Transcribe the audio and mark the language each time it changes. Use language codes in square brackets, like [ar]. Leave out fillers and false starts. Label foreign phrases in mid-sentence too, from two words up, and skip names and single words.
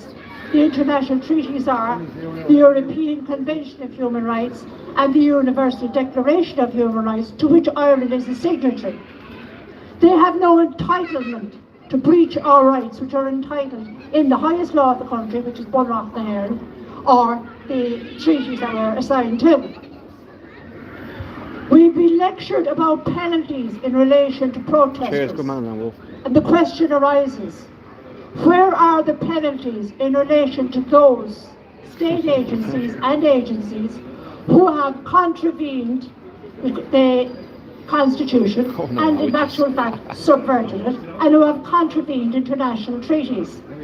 [en] The international treaties are the European Convention of Human Rights and the Universal Declaration of Human Rights, to which Ireland is a signatory. They have no entitlement to breach our rights, which are entitled in the highest law of the country, which is Bunreacht na hÉireann, or the treaties that were assigned to. We've been lectured about penalties in relation to protesters. And the question arises, where are the penalties in relation to those state agencies and agencies who have contravened the Constitution and in actual fact subverted it, and who have contravened international treaties?